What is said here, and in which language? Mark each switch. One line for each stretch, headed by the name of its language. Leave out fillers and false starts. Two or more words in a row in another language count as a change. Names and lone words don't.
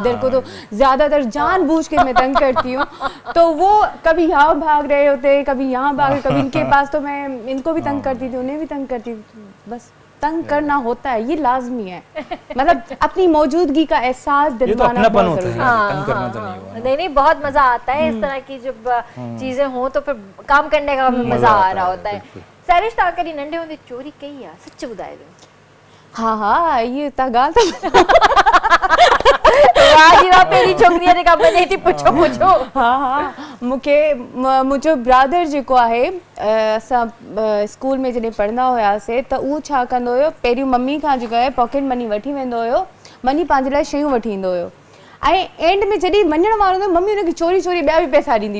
Hindi: हैदर को तो ज्यादातर जानबूझ के मैं तंग करती हूँ, तो वो कभी यहाँ भाग रहे होते, कभी यहाँ भाग रहे, कभी इनके पास, तो मैं इनको भी तंग करती थी, उन्हें भी तंग करती थी। बस तंग करना होता है, ये लाजमी है, मतलब अपनी मौजूदगी का एहसास दिलवाना बहुत जरूरी है। नहीं बहुत मजा आता है इस तरह की जब चीजें हो, तो फिर काम करने का मजा आ रहा होता है।
Sindhi: सैरिश तव्हां कॾहिं नंढे हूंदे चोरी कई आहे? सच ॿुधाइजो। हाँ ये ता गाल तो
Hindi: वाह जी वाह,
Sindhi: पहिरीं छोकिरीअ ते कम ॾे थी पुछो। हाँ मूंखे मुंहिंजो ब्रदर जेको आहे, असां स्कूल में जॾहिं पढ़ंदा हुआसीं त उहो छा कंदो हुयो, पहिरियों मम्मी खां जेको आहे
English: pocket money
Sindhi: वठी वेंदो हुयो, मनी पंहिंजे लाइ शयूं वठी ईंदो हुयो, ऐं एंड में जॾहिं वञण वारो हूंदो मम्मी हुनखे चोरी चोरी ॿिया बि पैसा ॾींदी।